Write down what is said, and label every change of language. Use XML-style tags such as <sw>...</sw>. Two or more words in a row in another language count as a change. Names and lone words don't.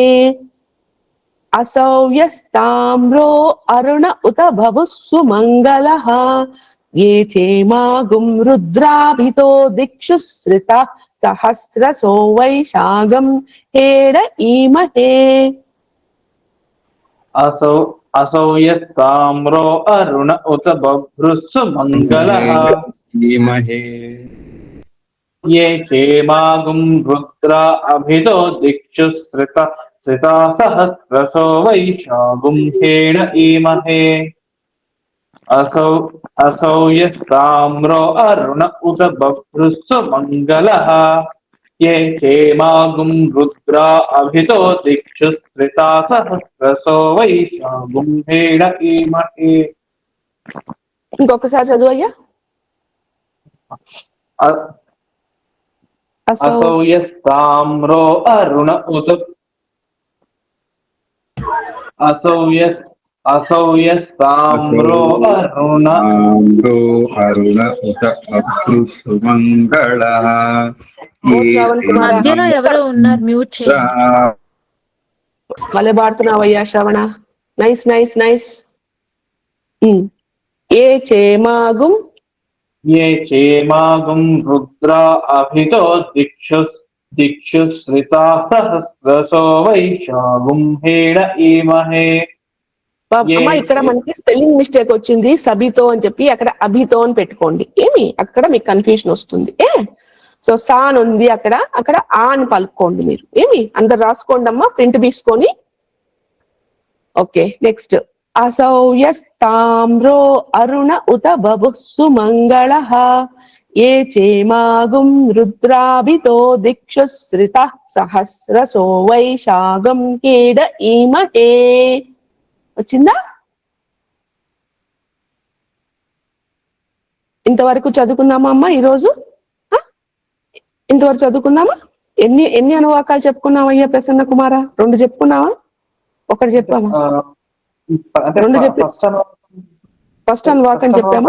<sa>అసౌ యస్తామ్రో అరుణ ఉత భవు సుమంగళః ఏ చేమాగుం రుద్రాభితో దిక్షు శ్రితా సహస్ర సో వైశాగం హేడ ఈమహే. असौ यस्ताम्रो अरुण उत बभ्रुस्सु मंगलः ये क्षेमागुं रुद्रा अभितो दिक्षु श्रिता सहस्रसो वैशागुं हेण ईमहे. असौ यस्ताम्रो अरुण उत बभ्रुस्सु मंगलः ये क्षेमागुं रुद्रा अभितो दिक्षु श्रिता सहस्रसो वैशागुं हेण ईमहे.</sa> <te>ఇంకొకసారి చదువు అయ్యా.</te> <sa>असौ यस्ताम्रो अरुण उत असौ यस्ताम्रो अरुण अरुण उत अभ्रुसुमङ्गलः</sa> <te>ఓ శ్రావణ్ కుమార మధ్యలో ఎవరో ఉన్నారు, మ్యూట్ చేయండి. భలే పాడుతున్నావయ్యా శ్రవణ.</te> <en>nice nice nice.</en> <sa>ఏ చేమాగుం ये चेमागुं रुद्रा अभितो दिक्षु श्रिता सहस्रसो वैशागुं हेड ईमहे.</sa> <te>అమ్మ ఇక్కడ మనకి</te> <en>spelling mistake</en> <te>వచ్చింది, సబితో అని చెప్పి అక్కడ అభితో అని పెట్టుకోండి. ఏమి అక్కడ మీకు కన్ఫ్యూజన్ వస్తుంది. సో సా అని ఉంది అక్కడ, అక్కడ ఆ అని పలుకోండి మీరు. ఏమి అందరు రాసుకోండి అమ్మా, ప్రింట్ తీసుకొని.</te> <en>okay, next.</en> <sa>असौ यस्ताम्रो अरुण उत बभुः सुमङ्गलः ये चेमागुं रुद्राभितो दिक्षुश्रितः सहस्रसो वैशागं कीड ईमहे.</sa> <te>వచ్చిందా? ఇంతవరకు చదువుకుందామా అమ్మా ఈరోజు? ఇంతవరకు చదువుకుందామా? ఎన్ని అనువాకాలు చెప్పుకున్నావయ్యా ప్రసన్న కుమార? 2 చెప్పుకున్నావా? 1 చెప్పామా? 2 చెప్పి ఫస్ట్ అనువాకం చెప్పామా?</te>